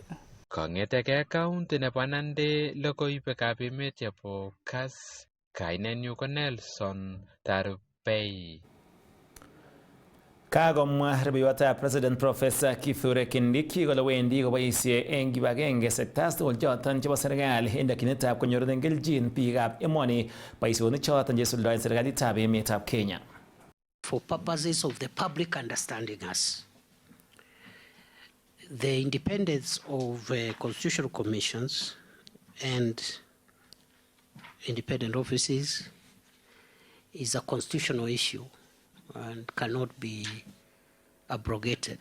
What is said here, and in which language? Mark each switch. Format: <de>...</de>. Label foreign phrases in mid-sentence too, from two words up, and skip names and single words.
<kln>Kong'etegei county nebo Nandi logoiwekab emet chebo Kass, kainenyu ko Nelson Tarubei. Kagomwa rubeiwotab President Professor Kithure Kindiki kole wendi koboisie eng kibagenge sectors tugul choton chebo serikali eng dakyinetab konyorunen keljin biikab emoni boisionik choton chesuldaen serikalitab emetab Kenya.</kln> <en>For purposes of the public understanding us, the independence of constitutional commissions and independent offices is a constitutional issue and cannot be abrogated.</en>